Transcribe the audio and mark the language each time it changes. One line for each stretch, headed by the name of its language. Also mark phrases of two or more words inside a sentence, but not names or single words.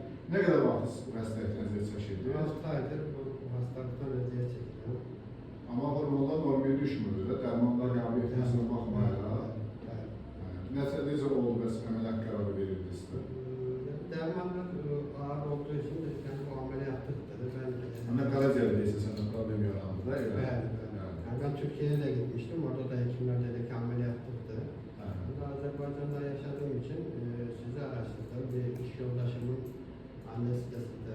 Azerbaijani: Nə qədər vaxt bu xəstəlikdən əziyyət çəkirdi? 6 aydır bu hastalıktan əziyyət çəkirəm. Amma hormonlar normaya düşmür və dərmanlar qəbul etməsinə baxmayaraq. Necə oldu bəs əməliyyat qərarı verildi sizə?
Turkish: Dərmanlar ağır olduğu için de bu ameliyatlıktır. Ama Karaciğer'de ise sana problem yarandı da öyle. Yani ben Türkiye'ye de gitmiştim. Orada da hekimler dedi ki ameliyatlıktı. Burada Azerbaycan'da yaşadığım için sizi araştırdım. Bir iş yoldaşımın annesi de sizde